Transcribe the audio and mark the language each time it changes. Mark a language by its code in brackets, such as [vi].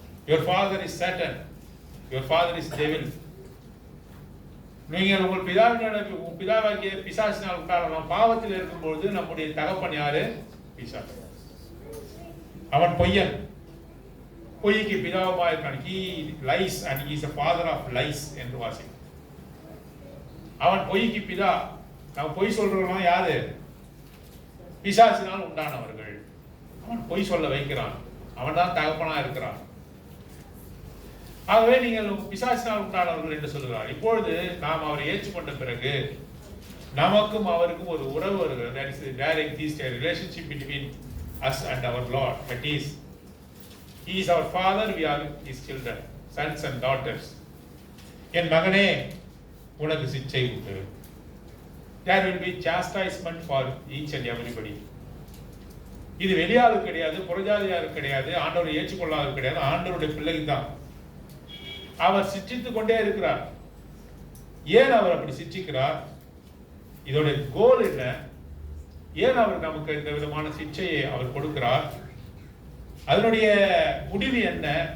[en] Your father is Satan. Your father is devil. [ta] நீங்கள் உங்கள் பிதாவாகிய பிசாசினால் உண்டான பாவத்தில் இருக்கும்பொழுது நம்முடைய தகப்பன் யாரு? பிசாசு. அவன் பொய்யன். பொய்க்கு பிதாவுமாய் இருக்கான். [en] He lies and he is a father of lies [ta] என்று வாசிக்கிறோம். அவன் பொய்க்கு பிதா. அவன் பொய் சொல்றவன் யாரு? பிசாசினால் உண்டானவர்கள். அவன் பொய் சொல்ல வைக்கிறான். அவன் தான் தகப்பனா இருக்கிறான். ஆகவே நீங்கள் பிசாசினால் உண்டானவர்கள் என்று சொல்கிறார். இப்பொழுது நாம் அவரை ஏற்றுக்கொண்ட பிறகு நமக்கும் அவருக்கும் ஒரு உறவு வருகிறது. [en] That is there exists a relationship between us and our Lord. That is, He is our Father, we are His children, sons and daughters. [ta] என் மகனே, உனக்கு சிட்சை உண்டு. [en] There will be chastisement for each and everybody. [ta] இது வெளியாளுக்கு கிடையாது, புறஜாதியாருக்கு கிடையாது, ஆண்டவரை ஏற்றுக்கொள்ளாதவருக்கு கிடையாது, ஆண்டவருடைய பிள்ளைக்கு தான். அவர் சிற்றித்துக் கொண்டே இருக்கிறார். ஏன் அவர் அப்படி சிற்றிக்கிறார்? இதோட கோல் என்ன? ஏன் அவர் நமக்கு இந்த விதமான சிட்சையை அவர் கொடுக்கிறார்? அதனுடைய முடிவு என்ன?